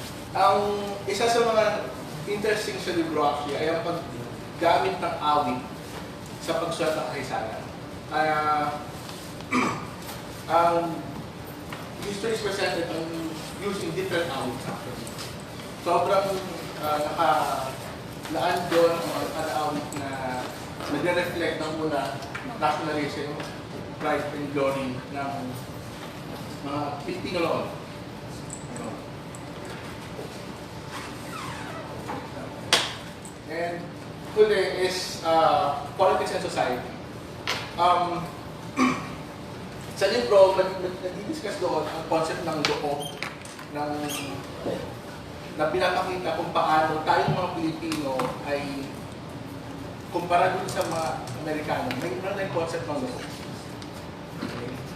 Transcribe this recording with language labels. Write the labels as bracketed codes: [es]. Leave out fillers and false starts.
[tl] Ang isa sa mga interesting sa libro actually ay ang paggamit ng awit sa pagsulat ng kasaysayan. [en] Ang history is presented using different awits actually. [tl] Sobrang nakalaan doon ang mga awit na nagre-reflect ng muna nationalism, [en] pride and glory [tl] ng mga Pilipino noon. [en] And huli is politics and society. [tl] Sa libro, nag-discuss doon ang concept ng loob na pinapakita kung paano tayong mga Pilipino ay kumpara dun sa mga Amerikano, may concept ng loob. Okay.